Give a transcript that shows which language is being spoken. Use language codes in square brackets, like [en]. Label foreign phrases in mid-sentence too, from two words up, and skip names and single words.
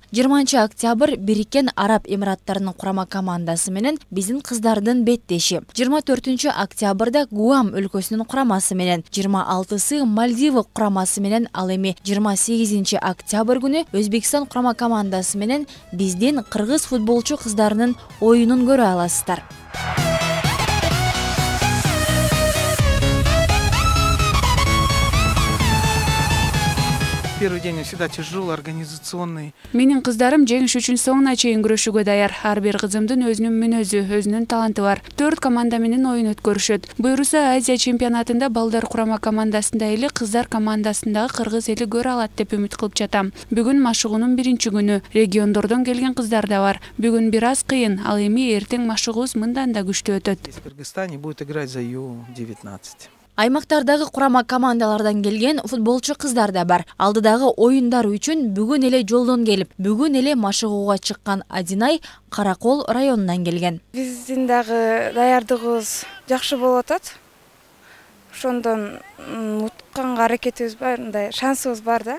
[ky] 20 октябрь Бириккен Араб Эмираттарынын курама командасы менен биздин кыздардын беттеши. 24 октябрда Гуам өлкөсүнүн курамасы менен, 26 Мальдива курамасы менен, ал эми 28 октябрь күнү Өзбекстан курама командасы менен биздин кыргыз футболчу кыздарынын оюнун көрө аласыздар. [ru] Первый день всегда тяжелый, организационный. [ky] Менин кыздарым жеңиш үчүн соңуна чейин күрөшүүгө даяр. Ар бир кызымдын өзүнүн мүнөзү, өзүнүн таланты бар. 4 команда менен оюн өткөрүшөт. Буюрса Азия чемпионатында балдар курама командасында эле кыздар командасындагы кыргыз эли көрө алат деп үмүт кылып жатам. Бүгүн машыгуунун биринчи күнү. Региондордон келген кыздар да бар. Бүгүн бир аз кыйын, ал эми эртең машыгуубуз мындан да күчтүү өтөт. [ru] В Кыргызстане будет играть за Ю-19. [ky] Аймактардагы курама командалардан келген футболчу кыздар да бар. Алдыдагы оюндар үчүн бүгүн эле жолдон келип, бүгүн эле машыгууга чыккан Адинай Каракол районунан келген. Биздин дагы даярдыгыбыз жакшы болуп атат. Ошондон утканга аракетибиз бар, мындай шансыбыз бар да.